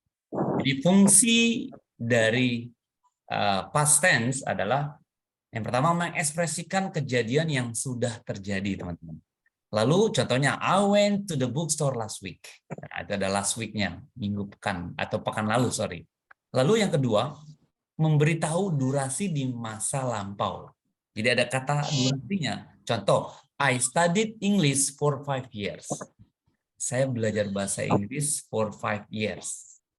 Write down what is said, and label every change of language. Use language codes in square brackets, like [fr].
[id] Jadi fungsi dari past tense adalah yang pertama mengekspresikan kejadian yang sudah terjadi, teman-teman. Lalu contohnya, [en] I went to the bookstore last week. [id] Nah, itu ada last week-nya, minggu pekan atau pekan lalu, sorry. Lalu yang kedua, memberitahu durasi di masa lampau. Jadi ada kata durasinya. [en] Contoh, I studied English for 5 years. [id] Saya belajar bahasa Inggris [en] for 5 years.